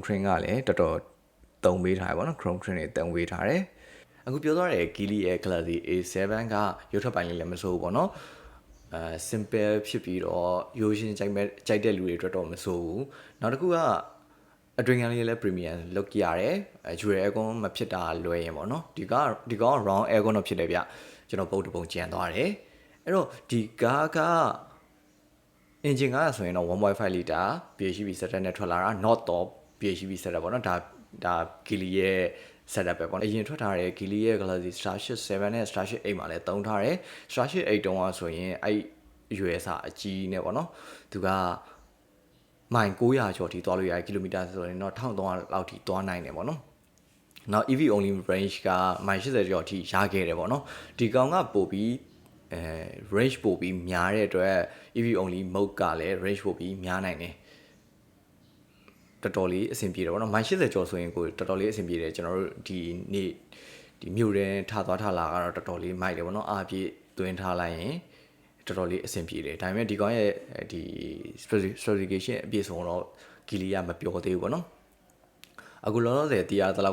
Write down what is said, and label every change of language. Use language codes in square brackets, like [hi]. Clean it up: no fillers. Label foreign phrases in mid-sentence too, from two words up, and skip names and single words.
[my] trim ကလည်းတော်တော်သုံးပေးထားတယ်ပေါ့နော် [en] chrome trim [my] တွေသုံးပေးထားတယ်အခုပြောသွားတဲ့ Geely Air Classic A7 ကရုပ်ထွက်ပိုင်းလေးလည်းမဆိုးဘူးပေါ့နော် simple ဖြစ်ပြီးတော့ရိုးရှင်းကြိုက်တဲ့လူတွေအတွက်တော့မဆိုးဘူးနောက်တစ်ခုကအတွင်းကလေးလည်း [en] premium look [my] ရတယ် [en] dual aircon [my] မဖြစ်တာလွယ်ရင်ပေါ့နော်ဒီကောင် [en] round aircon [my] တော့ဖြစ်တယ်ဗျကျွန်တော်ပုတ်တပုံကြံသွားတယ်အဲ့တော့ဒီကားက engine ကဆိုရင်တော့ [en] 1.5 liter PHEV setup [my] နဲ့ထွက်လာတာ [en] not top PHEV setup [my] ပေါ့နော်ဒါဒါ Geely ရဲ့ setup ပဲပေါ့နော်အရင်ထွက်ထားတဲ့ Geely ရဲ့ Galaxy Starship 7နဲ့ Starship 8မှာလည်းတုံးထားတယ် Starship 8တုံးอ่ะဆိုရင်အဲ့ရွယ်စာအကြီးနဲ့ပေါ့နော်သူကမိုင်900ကျော်ထိသွားလို့ရတယ်ကီလိုမီတာဆိုရင်တော့1300လောက်ထိသွားနိုင်တယ်ပေါ့နော်နောက် [en] EV only range [my] ကမိုင်80ကျော်ထိရခဲ့တယ်ပေါ့နော်ဒီကောင်ကပို့ပြီးrange ပို့ပြီးများတဲ့အတွက် [en] EV only mode [my] ကလည်း range ပို့ပြီးများနိုင်တယ်တော်တော်လေးအဆင်ပြေတယ်ပေါ့နော်မိုင်80ကျော်ဆိုရင်ကိုတော်တော်လေးအဆင်ပြေတယ်ကျွန်တော်တို့ဒီနေ့ဒီမြို့ထဲထားသွားထားလာကတော့တော်တော်လေးမိုက်တယ်ပေါ့နော်အားပြေသွင်းထားလိုက်ရင်တော်တော်လေးအဆင်ပြေတယ်ဒါပေမဲ့ဒီကောင်ရဲ့ဒီ specification အပြည့်စုံတော့ Geely ကမပြောသေးဘူးပေါ့နော်အခုလောလောဆယ်တရားတလောက်